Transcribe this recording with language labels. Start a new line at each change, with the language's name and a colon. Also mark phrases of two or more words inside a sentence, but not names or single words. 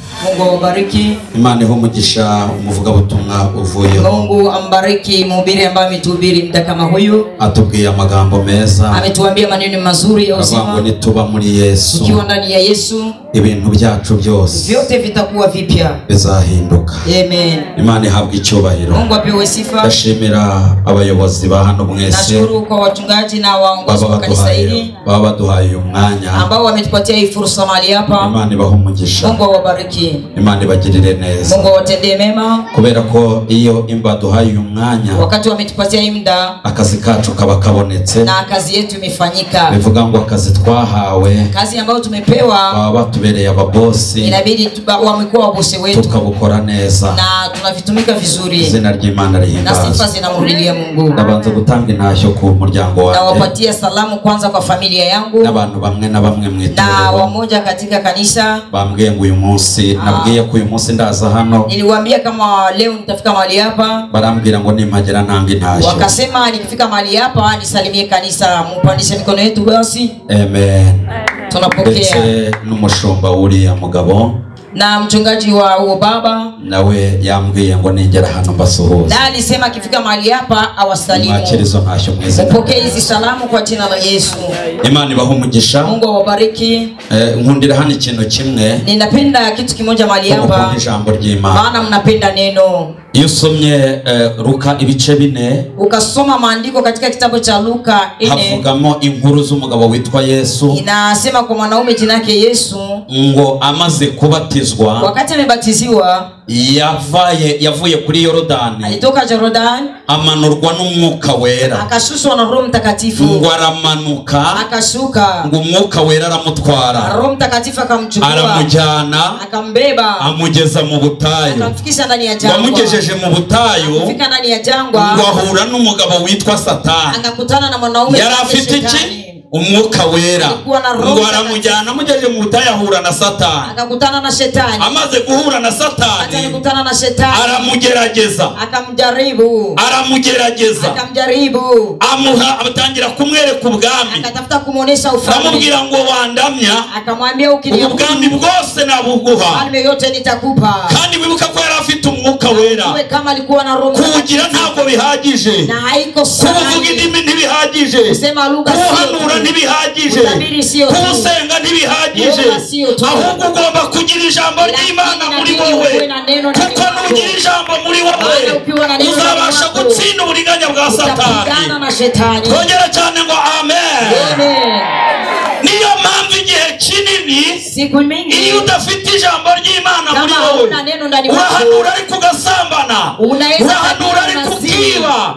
Swahili: Mungu awabariki.
Kinyarwanda: Imana iho umugisha umuvuga butumwa uvuyeho.
Swahili: Mungu ambariki mhubiri ambaye ametuhubiri muda kama huyu.
Kinyarwanda: Atubwiye amagambo meza.
Swahili: Ametuambia maneno mazuri ya uzima.
Kinyarwanda: Ngo nituba muri Yesu.
Swahili: Tukiwa ndani ya Yesu,
Kinyarwanda: ibintu byacu byose
Swahili: vyote vitakuwa vipya.
Kinyarwanda: Bizahinduka. Amen. Imana ihabwe icyubahiro.
Swahili: Mungu apewe sifa.
Kinyarwanda: Ndashimira abayobozi ba hano mwese.
Swahili: Nashukuru kwa wachungaji na waongozi wa kanisa hili.
Kinyarwanda: Baba baduhaye umwanya.
Swahili: Ambao wametupatia hii fursa mahali hapa.
Kinyarwanda: Imana ibahe umugisha.
Swahili: Mungu awabariki.
Kinyarwanda: Imana ibagirire neza.
Swahili: Mungu awatendee mema.
Kinyarwanda: Kubera ko iyo imbaduhaye umwanya,
Swahili: wakati wametupatia hii muda,
Kinyarwanda: akazi kacu kaba kabonetse
Swahili: na kazi yetu imefanyika.
Kinyarwanda: Bivuga ngo akazi twahawe,
Swahili: kazi ambayo tumepewa,
Kinyarwanda: baba batubereye ababosi,
Swahili: inabidi wamekuwa wabosi wetu,
Kinyarwanda: tukabukora neza
Swahili: na tunavitumika vizuri.
Kinyarwanda: Izina ry'Imana rihimbazwe.
Swahili: Na sifa zinamrudilia Mungu.
Kinyarwanda: Nabanza gutanga intashyo ku muryango wanjye.
Swahili: Na wapatia salamu kwanza kwa familia yangu.
Kinyarwanda: N'abantu bamwe na bamwe mwitoro.
Swahili: Na wamoja katika kanisa.
Kinyarwanda: Bambwiye ngo uyu munsi, nabwiye ko uyu munsi ndaza hano.
Swahili: Niliwaambia kama leo nitafika mahali hapa.
Kinyarwanda: Barambwira ngo nimpagera ntanga intashyo.
Swahili: Wakasema nikifika mahali hapa nisalimie kanisa, mupandishe mikono yetu basi. Amen. Tunapokea.
Kinyarwanda: Ndetse n'umushumba uriya mugabo.
Swahili: Na mchungaji wa huo baba
Kinyarwanda: nawe yambwiye ngo ningera hano mbasuhuza.
Swahili: Na alisema akifika mahali hapa awasalimu.
Kinyarwanda: Mwakirizo ntashyo mwiza.
Swahili: Mpokee hizi salamu kwa jina la Yesu.
Kinyarwanda: Imana ibahe umugisha.
Swahili: Mungu awabariki.
Kinyarwanda: Nkundira hano ikintu kimwe.
Swahili: Ninapenda kitu kimoja mahali hapa.
Kinyarwanda: Ijambo ry'Imana.
Swahili: Maana mnapenda neno.
Kinyarwanda: Iyo usomye Luka ibice 4,
Swahili: ukasoma maandiko katika kitabu cha Luka 4,
Kinyarwanda: havugamo inkuru z'umugabo witwa Yesu.
Swahili: Inasema kwa mwanaume jina lake Yesu,
Kinyarwanda: ngo amaze kubatizwa,
Swahili: wakati amebatiziwa,
Kinyarwanda: yavuye kuri Yorodani,
Swahili: alitoka Yorodani,
Kinyarwanda: amanurwa n'umwuka wera,
Swahili: akashushwa na Roho Mtakatifu,
Kinyarwanda: ngo aramanuka,
Swahili: akashuka,
Kinyarwanda: ngo umwuka wera aramutwara,
Swahili: Roho Mtakatifu akamchukua,
Kinyarwanda: aramujyana,
Swahili: akambeba,
Kinyarwanda: amugeza mu butayu,
Swahili: akamfikisha ndani ya jangwa,
Kinyarwanda: wamugejeje mu butayu,
Swahili: akafika ndani ya jangwa,
Kinyarwanda: ngo ahura n'umugabo witwa Satani,
Swahili: akakutana na mwanaume
Kinyarwanda: yari afite iki? Umwuka wera. Ngo aramujyana, amugejeje mu butayu ahura na Satani,
Swahili: akakutana na Shetani,
Kinyarwanda: amaze guhura na Satani,
Swahili: akakutana na Shetani,
Kinyarwanda: aramugerageza,
Swahili: akamjaribu,
Kinyarwanda: atangira kumwereka ubwami,
Swahili: akatafuta kumuonesha ufalme,
Kinyarwanda: aramubwira ngo wandamya,
Swahili: akamwambia ukiniabudu
Kinyarwanda: ubwami bwose nabuguha,
Swahili: falme yote nitakupa.
Kinyarwanda: Kandi wibuka ko yari afite umwuka wera,
Swahili: kama alikuwa na Roho,
Kinyarwanda: kugira ntabwo bihagije,
Swahili: na haiko sana,
Kinyarwanda: kuvuga indimi ntibihagije,
Swahili: kusema lugha
Kinyarwanda: kuhanura ntibihagije, kusenga ntibihagije, ahubwo ugomba kugira ijambo ry'Imana muri wowe, kuko nugira ijambo muri wowe uzabasha gutsinda uburiganya bwa Satani. Twongera cyane ngo amen. Niyo mpamvu igihe kinini iyo udafite ijambo ry'Imana muri wowe, urahanura ariko ugasambana, urahanura ariko ukiba.